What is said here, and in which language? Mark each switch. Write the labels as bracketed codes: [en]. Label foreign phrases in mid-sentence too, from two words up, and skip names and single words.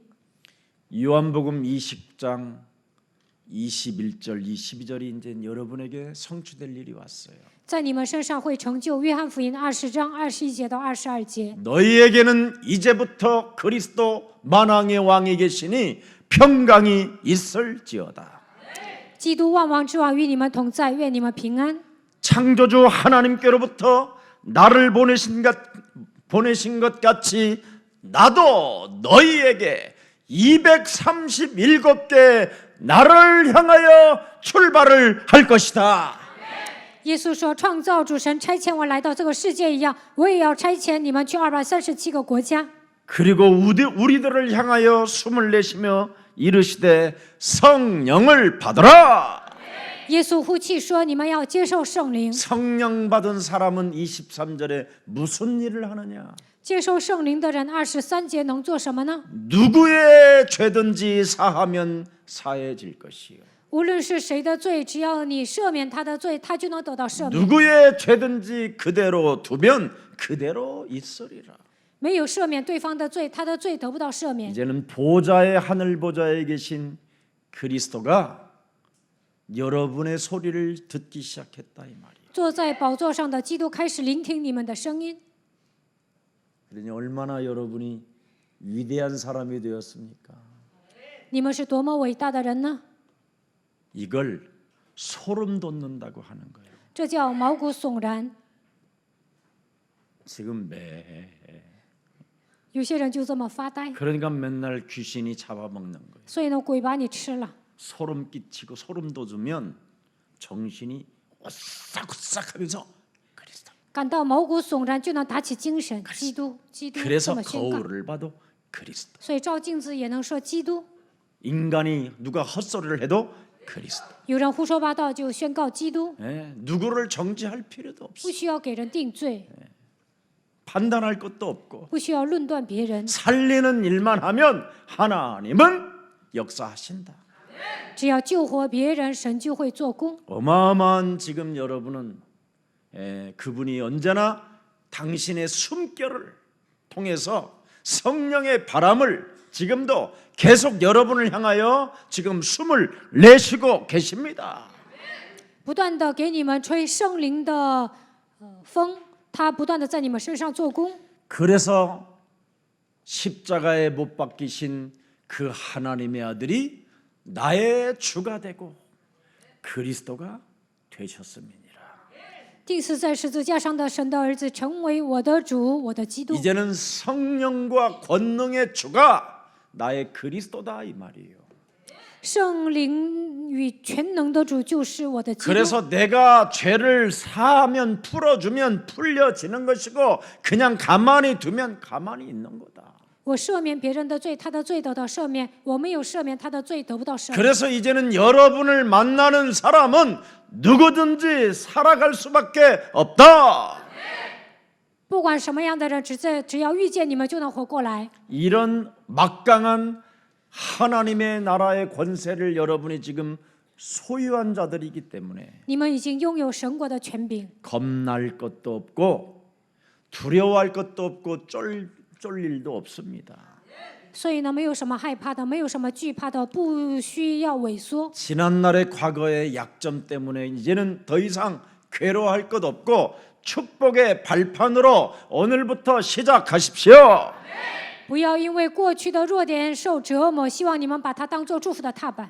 [ko] 요한복음 20장 21절 22절이 이제 여러분에게 성취될 일이 왔어요. [zh] 在你们身上会成就。约翰福音20章21节到22节。 [ko] 너희에게는 이제부터 그리스도 만왕의 왕이 계시니 평강이 있을지어다. [zh] 基督万王之王与你们同在，愿你们平安。 [ko] 창조주 하나님께로부터 나를 보내신 것 같이 나도 너희에게 237개 나를 향하여 출발을 할 것이다. [zh] 耶稣说：“创造主神差遣我来到这个世界一样，我也要差遣你们去237个国家。” [ko] 그리고 우리들을 향하여 숨을 내쉬며 이르시되 성령을 받으라. [zh] 耶稣呼气说：“你们要接受圣灵。 [ko] 성령 받은 사람은 23절에 무슨 일을 하느냐? [zh] 接受圣灵的人，23节能做什么呢？ [ko] 누구의 죄든지 사하면 사해질 것이요. [zh] 无论是谁的罪，只要你赦免他的罪，他就能得到赦免。 [ko] 누구의 죄든지 그대로 두면 그대로 있으리라. [zh] 没有赦免对方的罪，他的罪得不到赦免。 [ko] 이제는 보좌의 하늘 보좌에 계신 그리스도가 여러분의 소리를 듣기 시작했다 이 말이에요. [zh] 坐在宝座上的基督开始聆听你们的声音。 [ko] 그러니 얼마나 여러분이 위대한 사람이 되었습니까? [zh] 你们是多么伟大的人呢？ [ko] 이걸 소름 돋는다고 하는 거예요. [zh] 这叫毛骨悚然。 [ko] 지금 [zh] 有些人就这么发呆， [ko] 그러니까 맨날 귀신이 잡아먹는 거예요. [zh] 所以呢，鬼把你吃了。 [ko] 소름 끼치고 소름 돋으면 정신이 오싹오싹하면서 그리스도. [zh] 感到毛骨悚然，就能打起精神。基督，基督，这 [ko] 그래서 [zh] 么宣告。 [ko] 거울을 봐도 그리스도. [zh] 所以照镜子也能说基督。 [ko] 인간이 누가 헛소리를 해도 그리스도. [zh] 有人胡说八道，就宣告基督， [ko] 예, 누구를 정지할 필요도 [zh] 不 [ko] 없어. [zh] 需要给人定罪， [ko] 판단할 것도 없고 [zh] 不需要论断别人， [ko] 살리는 일만 하면 하나님은 역사하신다. [zh] 只要救活别人，神就会做工。 [ko] 어마어마한 지금 여러분은 그분이 언제나 당신의 숨결을 통해서 성령의 바람을 지금도 계속 여러분을 향하여 지금 숨을 내쉬고 계십니다. [zh] 不断的给你们吹圣灵的风，他不断的在你们身上做工。 [ko] 그래서 십자가에 못 박히신 그 하나님의 아들이 나의 주가 되고 그리스도가 되셨음이니라. [zh] 钉死在十字架上的神的儿子，成为我的主，我的基督。 [ko] 이제는 성령과 권능의 주가 나의 그리스도다 이 말이에요. [zh] 圣灵与全能的主就是我的基督。 [ko] 그래서 내가 죄를 사하면 풀어주면 풀려지는 것이고 그냥 가만히 두면 가만히 있는 거다. [zh] 我赦免别人的罪，他的罪得到赦免；我没有赦免他的罪，得不到赦免。 [ko] 그래서 이제는 여러분을 만나는 사람은 누구든지 살아갈 수밖에 없다. [zh] 不管什么样的人，只要遇见你们，就能活过来。 [ko] 이런 막강한 하나님의 나라의 권세를 여러분이 지금 소유한 자들이기 때문에 [zh] 你们已经拥有神国的权柄， [ko] 겁날 것도 없고 두려워할 것도 없고 쫄 일도 없습니다. [zh] 所以呢，没有什么害怕的，没有什么惧怕的，不需要萎缩。 [ko] 지난날의 과거의 약점 때문에 이제는 더 이상 괴로워할 것 없고 축복의 발판으로 오늘부터 시작하십시오. [zh] 不要因为过去的弱点受折磨，希望你们把它当做祝福的踏板。